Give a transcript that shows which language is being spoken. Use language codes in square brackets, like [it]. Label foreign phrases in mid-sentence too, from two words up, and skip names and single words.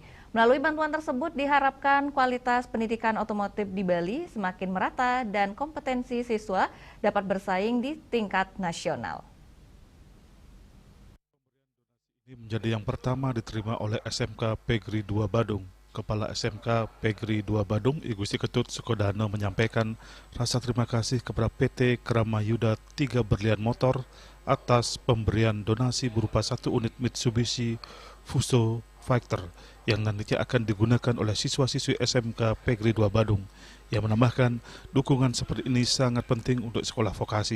[id] Melalui bantuan tersebut diharapkan kualitas pendidikan otomotif di Bali semakin merata dan kompetensi siswa dapat bersaing di tingkat nasional. Ini menjadi yang pertama diterima oleh SMK PGRI 2 Badung. Kepala SMK PGRI 2 Badung, I Gusti Ketut Sukodana menyampaikan rasa terima kasih kepada PT Krama Yuda 3 Berlian Motor atas pemberian donasi berupa 1 unit Mitsubishi Fuso Fighter yang nantinya akan digunakan oleh siswa-siswi SMK PGRI 2 Badung. Yang menambahkan dukungan seperti ini sangat penting untuk sekolah vokasi.